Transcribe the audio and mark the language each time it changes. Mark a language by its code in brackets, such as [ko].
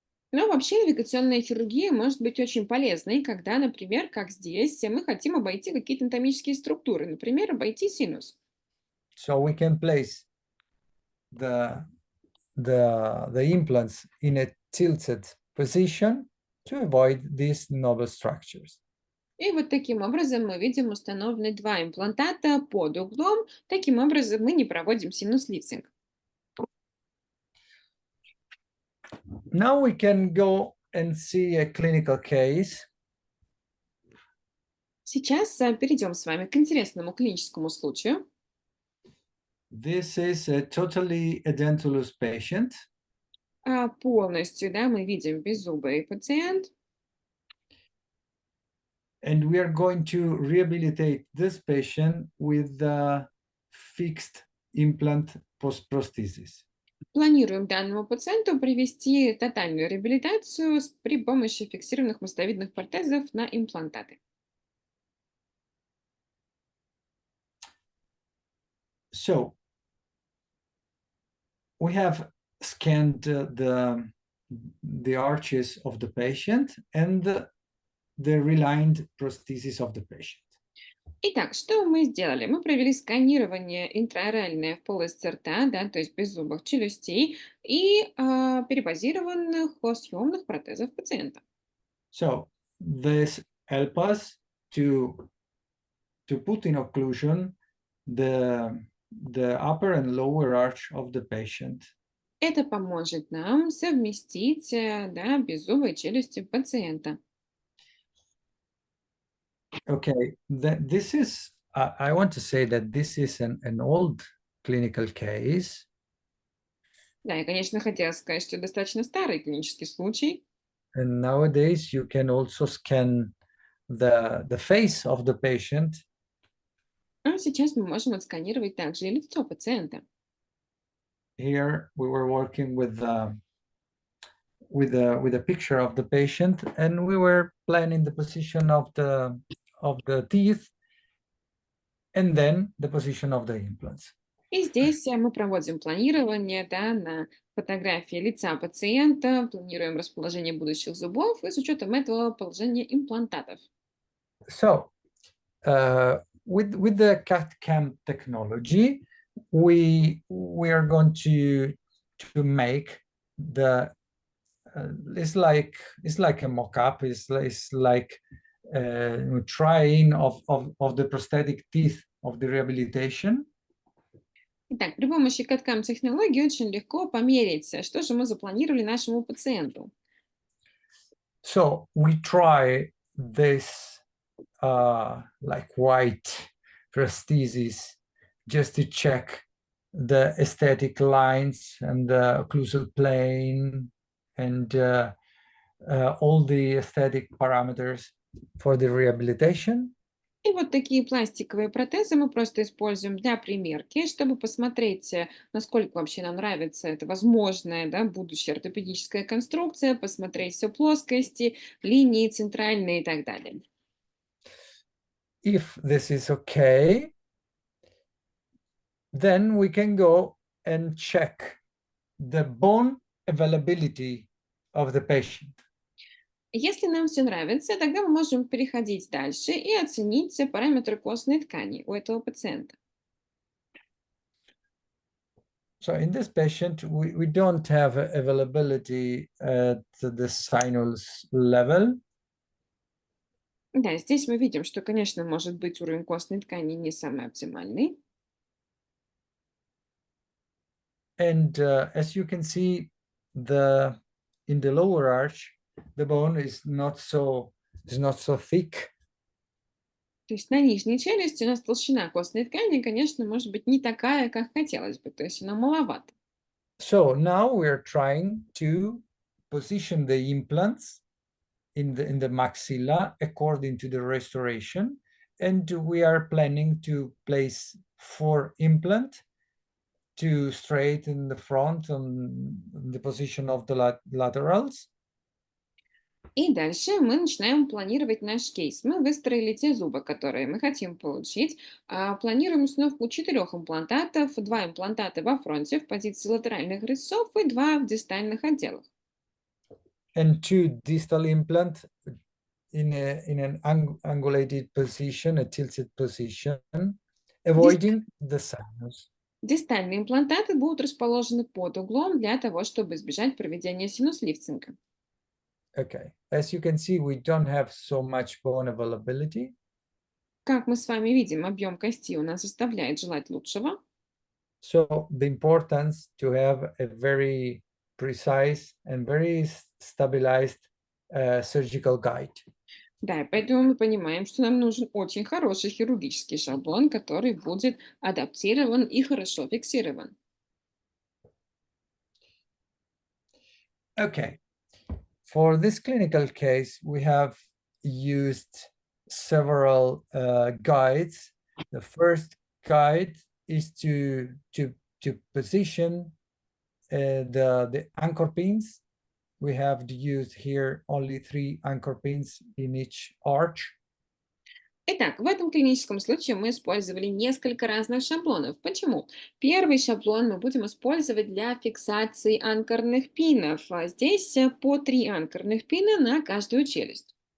[ru] Но вообще навигационная хирургия может быть очень полезной, когда, например, как здесь, мы хотим обойти какие-то анатомические структуры, например, обойти синус. [en] So we can place the implants in a tilted position to avoid these novel structures. [ru] И вот таким образом мы видим установлены два имплантата под углом. Таким образом мы не проводим синус-лифтинг. [en] Now we can go and see a clinical case. [ru] Сейчас перейдем с вами к интересному клиническому случаю. [en] This is a totally edentulous patient. [ru] Полностью, да, мы видим беззубый пациент. [en] And we are going to rehabilitate this patient with the fixed implant post-prosthesis. [ru] Планируем данному пациенту провести тотальную реабилитацию при помощи фиксированных мостовидных протезов на имплантаты. [en] So we have scanned the arches of the patient and the realigned prosthesis of the patient. [ru] Итак, что мы сделали? Мы провели сканирование интраоральное в полости рта, да, то есть беззубых челюстей, и перебазированных съемных протезов пациента. [en] So this help us to put in occlusion the upper and lower arch of the patient. [ru] Это поможет нам совместить да, беззубые челюсти пациента. [en] Okay, this is, I want to say that this is an old clinical case. [ru] Да, я, конечно, хотела сказать, что достаточно старый клинический случай. [en] And nowadays you can also scan the face of the patient. [ru] А сейчас мы можем отсканировать также и лицо пациента. [en] Here we were working with a picture of the patient, and we were planning the position of the teeth, and then the position of the implants. [ru] И здесь мы проводим планирование да, на фотографии лица пациента, планируем расположение будущих зубов и с учетом этого положение имплантатов. [en] So with the CAD/CAM technology, we are going to make the it's like a mock-up. It's like trying of the prosthetic teeth of the rehabilitation. [ru] Итак, при помощи каткам технологий очень легко померить, что же мы запланировали нашему пациенту. [en] So we try this like white prosthesis just to check the aesthetic lines and the occlusal plane and all the aesthetic parameters for the rehabilitation. [ru] И вот такие пластиковые протезы мы просто используем для примерки, чтобы посмотреть, насколько вообще нам нравится эта возможная, да, будущая ортопедическая конструкция, посмотреть все плоскости, линии центральные и так далее. [en] If this is okay, then we can go and check the bone availability of the patient. [ru] Если нам все нравится, тогда мы можем переходить дальше и оценить параметры костной ткани у этого пациента. [en] So in this patient, we don't have availability at the sinus level. [ru] Да, здесь мы видим, что, конечно, может быть уровень костной ткани не самый оптимальный. [en] And as you can see, in the lower arch, the bone is not so thick. [ru] То есть на нижней челюсти у нас толщина костной ткани, конечно, может быть не такая, как хотелось бы, то есть она маловата. [en] So now we're trying to position the implants in the maxilla according to the restoration, and we are planning to place 4 implants, 2 straight in the front on the position of the laterals. [ru] И дальше мы начинаем планировать наш кейс. Мы выстроили те зубы, которые мы хотим получить. Планируем установку 4 имплантатов, 2 имплантата во фронте в позиции латеральных резцов и 2 в дистальных отделах. [en] And 2 distal implants in an angulated position, a tilted position, avoiding the sinus. [ru] Дистальные имплантаты будут расположены под углом для того, чтобы избежать проведения синус-лифтинга. [en] Okay, as you can see, we don't have so much bone availability. [ru] Как мы с вами видим, объем кости у нас оставляет желать лучшего. [en] So the importance to have a very precise and very stabilized surgical guide. [ru] Да, и поэтому мы понимаем, что нам нужен очень хороший хирургический шаблон, который будет адаптирован и хорошо фиксирован. [en] Okay, for this clinical case, we have used several guides. The first guide is to position the anchor pins. We have used here only 3 anchor pins in each arch. [ru] Итак, в этом клиническом случае мы использовали несколько разных шаблонов. Почему? Первый шаблон мы будем использовать для фиксации анкорных пинов. Здесь по 3 анкорных пина на каждую челюсть.